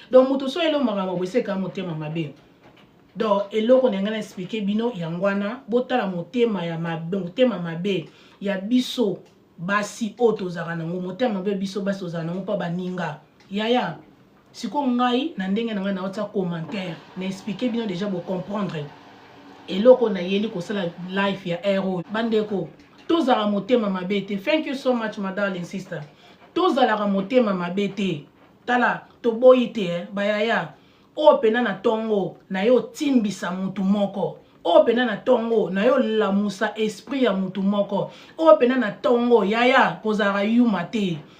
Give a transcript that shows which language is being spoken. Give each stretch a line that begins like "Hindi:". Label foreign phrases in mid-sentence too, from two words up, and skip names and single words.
Lingala: Donc, moto so elo makambo boye, se ka motema mabe. Donc, eloko na ngai na expliquer bino, yango wana, botala motema ya mabe, motema mabe ya biso basi oyo tozalaka nango, motema mabe biso basi tozalaka nango, pa baninga. Yaya, siko ngai, na ndenge na ngai, na otia commentaire, na expliquer bino déjà, bo comprendre. Eloko na yeli kosala life ya hero. Bandeko, tozala motema mabe te.
English: Thank you so much, my darling sister.
Lingala: Tozalaka motema mabe te. Tala, toboyi te, eh, bayaya. Oyo pena na tongo, na yo timbisa mutu moko. Oyo pena na tongo, na yo lamusa esprit ya mutu moko. Oyo pena na tongo, yaya, kozalaka yuma te.